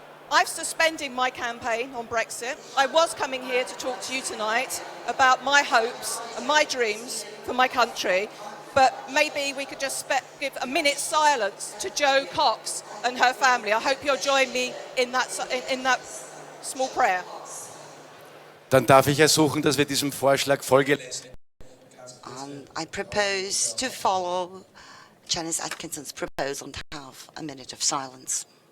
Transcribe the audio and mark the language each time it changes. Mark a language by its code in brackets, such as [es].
[en] I've suspended my campaign on Brexit. I was coming here to talk to you tonight about my hopes and my dreams for my country, but maybe we could just give a minute's silence to Jo Cox and her family. I hope you'll join me in that small prayer. [de] Dann darf ich ersuchen, dass wir diesem Vorschlag Folge leisten. [en] I propose to follow Janice Atkinson's proposal and have a minute of silence.